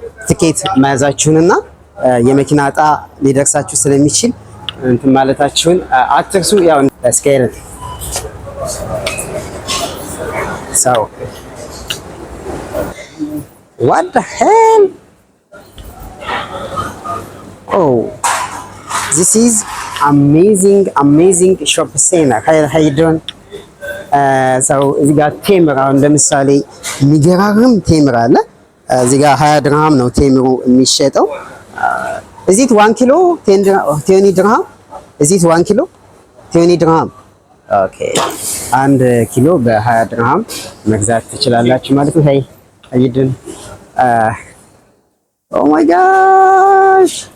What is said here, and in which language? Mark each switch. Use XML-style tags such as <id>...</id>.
<am>ትኬት መያዛችሁንና የመኪና እጣ ሊደርሳችሁ ስለሚችል እንትን ማለታችሁን አትርሱ። ያው ስኬር</am> <en>So, what the hell? Oh, this is amazing shop center. How you doing? So we got</en> <am>ቴምር አሁን ለምሳሌ የሚገራርም ቴምር አለ። እዚህ ጋር 20 ድርሃም ነው ቴምሩ የሚሸጠው።</am> <en>Is it 1 kilo 20 dirham? Is it 1 kilo 20 dirham?</en> <am>ኦኬ 1 ኪሎ በ20 ድርሃም መግዛት ትችላላችሁ ማለት ነው።</am> <en>ሄይ አይድን ኦ ማይ ጋሽ</en>